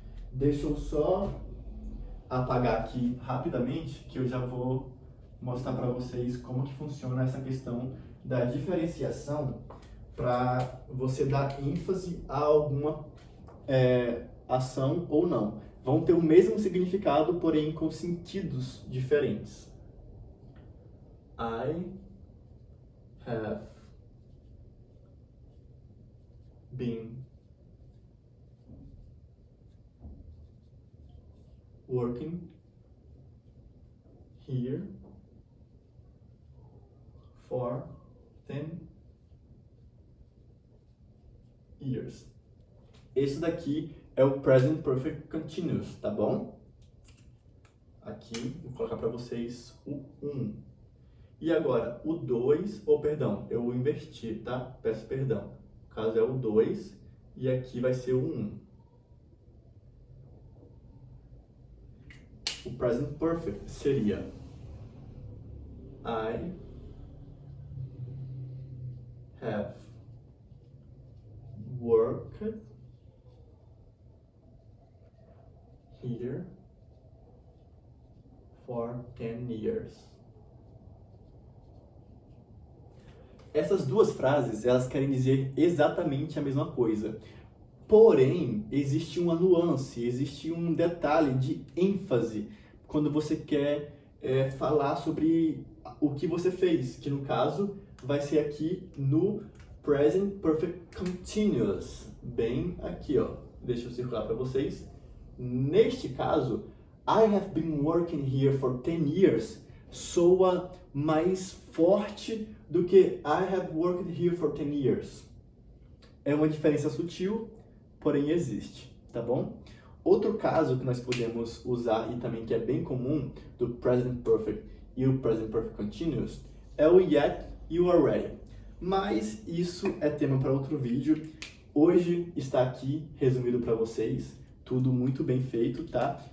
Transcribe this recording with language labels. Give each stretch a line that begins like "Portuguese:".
Portuguese: Deixa eu só apagar aqui rapidamente, que eu já vou mostrar para vocês como que funciona essa questão da diferenciação para você dar ênfase a alguma ação ou não. Vão ter o mesmo significado, porém com sentidos diferentes.
English: I have been working here for 10 years.
Portuguese: Esse daqui é o present perfect continuous, tá bom? Aqui, vou colocar para vocês o 1. E agora, o 2, ou perdão, eu inverti, tá? Peço perdão. No caso é o 2 e aqui vai ser o 1. O present perfect seria
English: I have worked here for 10 years.
Portuguese: Essas duas frases, elas querem dizer exatamente a mesma coisa. Porém, existe uma nuance, existe um detalhe de ênfase quando você quer falar sobre o que você fez, que no caso vai ser aqui no Present Perfect Continuous, bem aqui, ó. Deixa eu circular para vocês. Neste caso,
English: I have been working here for 10 years
Portuguese: soa mais forte do que
English: I have worked here for 10 years.
Portuguese: É uma diferença sutil, porém existe, tá bom? Outro caso que nós podemos usar e também que é bem comum do Present Perfect e o Present Perfect Continuous é o yet e o already. Mas isso é tema para outro vídeo. Hoje está aqui resumido para vocês, tudo muito bem feito, tá?